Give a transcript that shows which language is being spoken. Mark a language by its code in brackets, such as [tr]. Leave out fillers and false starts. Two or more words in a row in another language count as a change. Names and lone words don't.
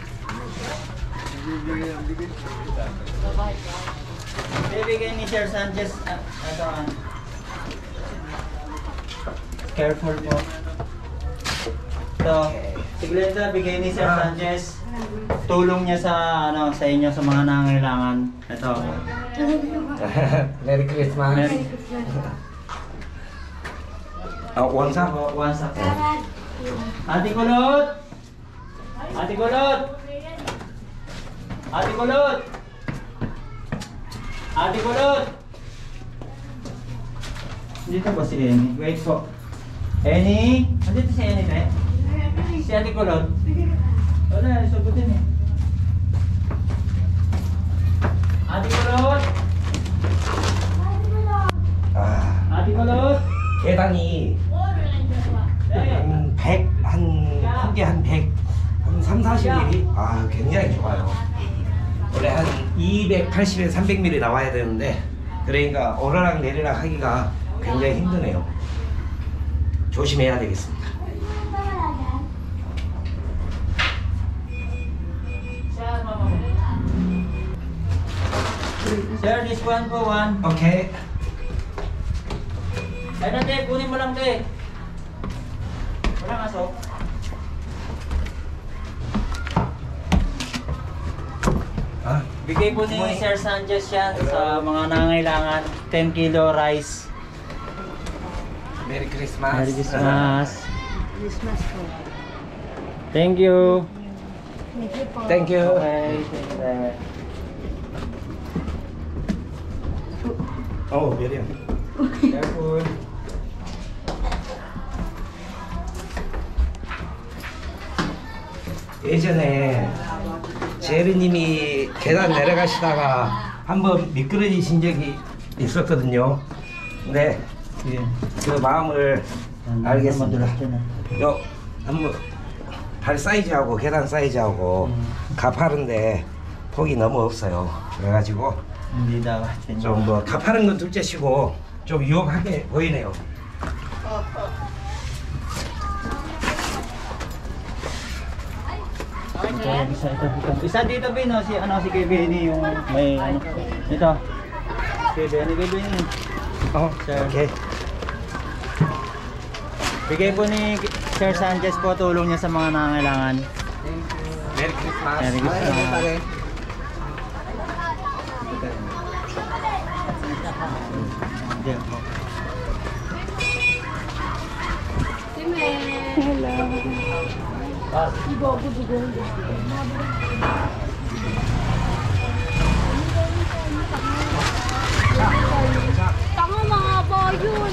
[tl] Bibigay ni Sir Sanchez. Ito ang careful po. Ito. Si Glenda, bigay ni Sir Sanchez. Tulong niya sa sa inyo sa mga nangangailangan. Ito. [en] Merry Christmas! Merry. One sack? One sack. [tl] Ate Kulot! Ate Kulot! Ate Kulot! Ate Kulot! Dito ba si Eni? Wait po. Eni? Andito si Eni, eh? Si Ate Kulot? Wala, sagutin eh. Ate Kulot! Ate Kulot! [ko] 계단이 한 100, 한 개 한 100, 한 3, 40mm? 아, 굉장히 좋아요. 원래 한 280에서 300mm 나와야 되는데, 그러니까 오르락 내리락 하기가 굉장히 힘드네요. 조심해야 되겠습니다. [en] Sir, this one po, one. [ko] 오케이. [tl] Ay na, te, kunin mo lang, te. Walang aso. [ko] 아, [tl] Bigay po ni Sir Sanchez yan sa mga nangangailangan. [en] 10 kilo rice. Merry Christmas. Merry Christmas. Christmas po. Thank you. Thank you. Okay, thank you very Oh, Miriam. Careful. [ko] 예전에 제리님이 계단 내려가시다가 한번 미끄러지신 적이 있었거든요. 네, 예. 그 마음을 알겠습니다. 요 한번 발 사이즈하고 계단 사이즈하고 가파른데 폭이 너무 없어요. 그래가지고 [tl] Hindi daw. [ko] 좀 뭐 가파른 건 둘째치고 좀 유혹하게 보이네요. [tl] Isa dito Bin, si si Kay Benny yung may ito. Kay Benny. Sir. [ko] 오케이. [tl] Bigay po ni Sir Sanchez po tulong niya sa mga nangangailangan. [en] Merry Christmas. Merry Christmas. [tl] Diyan po. Tanga mga ba yun?